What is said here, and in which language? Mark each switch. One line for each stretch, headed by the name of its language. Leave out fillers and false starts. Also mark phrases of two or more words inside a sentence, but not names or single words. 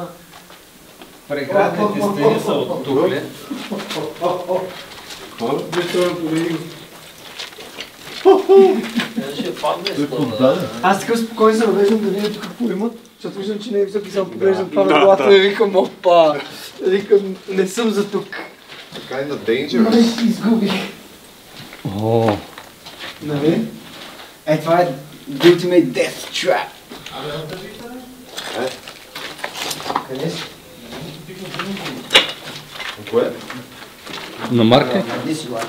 Bulgarian: Преградните стени са от тукле. Това е бетонен половин. Ще падне с това. Аз така спокойно се навеждам да видя тук какво има, защото виждам, че не е висок и само поглеждам това на главата и викам, опа, викам, не съм за тук.
English: Kinda dangerous.
Bulgarian: Изгубих. О, Нали? Това е
English: The Ultimate Death Trap.
Bulgarian: Къде си? Кое? на марка? Къде си, Лайк?